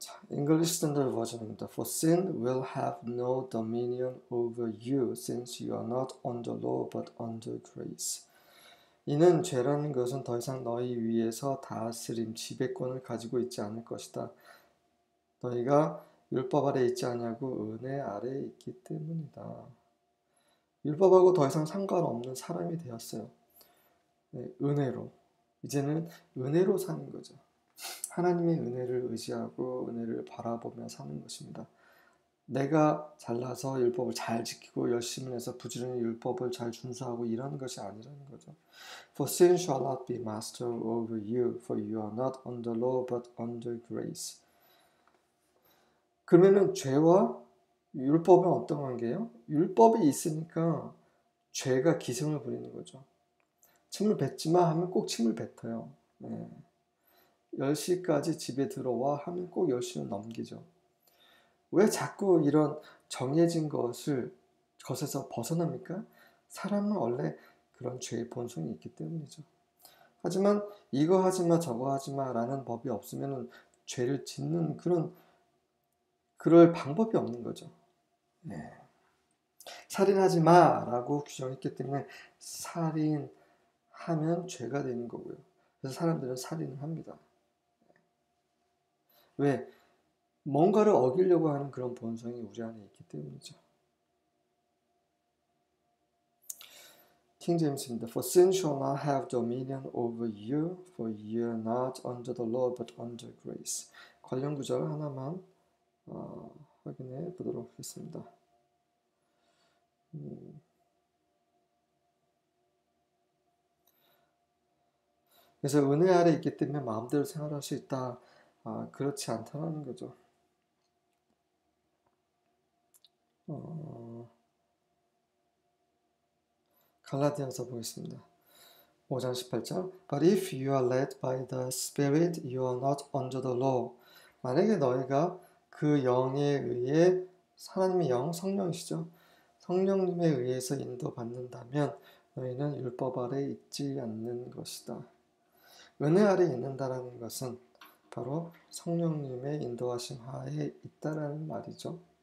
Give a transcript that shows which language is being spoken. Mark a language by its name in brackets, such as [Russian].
[English] English Standard Version입니다. For sin will have no dominion over you since you are not under law but under grace. [Korean] 이는 죄라는 것은 더 이상 너희 위에서 다스림, 지배권을 가지고 있지 않을 것이다. 너희가 율법 아래 있지 않냐고 은혜 아래 있기 때문이다. 율법하고 더 이상 상관없는 사람이 되었어요. 은혜로. 이제는 은혜로 사는 거죠. 하나님의 은혜를 의지하고 은혜를 바라보며 사는 것입니다. 내가 잘나서 율법을 잘 지키고 열심히 해서 부지런히 율법을 잘 준수하고 이런 것이 아니라는 거죠. [English] For sin shall not be master over you, for you are not under law but under grace. [Korean] 그러면은 죄와 율법은 어떤 관계예요? 율법이 있으니까 죄가 기승을 부리는 거죠. 침을 뱉지 마 하면 꼭 침을 뱉어요. 10시까지 집에 들어와 하면 꼭 10시는 넘기죠. 왜 자꾸 이런 정해진 것에서 벗어납니까? 사람은 원래 그런 죄의 본성이 있기 때문이죠. 하지만 이거 하지마 저거 하지마 라는 법이 없으면 죄를 짓는 그럴 방법이 없는 거죠. 살인하지 마라고 규정했기 때문에 살인하면 죄가 되는 거고요. 그래서 사람들은 살인을 합니다. 왜? 뭔가를 어기려고 하는 그런 본성이 우리 안에 있기 때문이죠. 킹 제임스입니다. [English] For sin shall not have dominion over you, for you are not under the law but under grace. [Korean] 관련 구절 하나만 확인해 보도록 하겠습니다. 그래서 은혜 아래 있기 때문에 마음대로 생활할 수 있다. 그렇지 않다는 거죠. 갈라디아서 보겠습니다. 5장 18절 [English] But if you are led by the Spirit, you are not under the law. [Korean] 만약에 너희가 그 영에 의해 하나님의 영, 성령이시죠. 성령님에 의해서 인도받는다면 너희는 율법 아래 있지 않는 것이다. 은혜 아래 있는다라는 것은 바로 성령님의 인도하심 하에 있다라는 말이죠.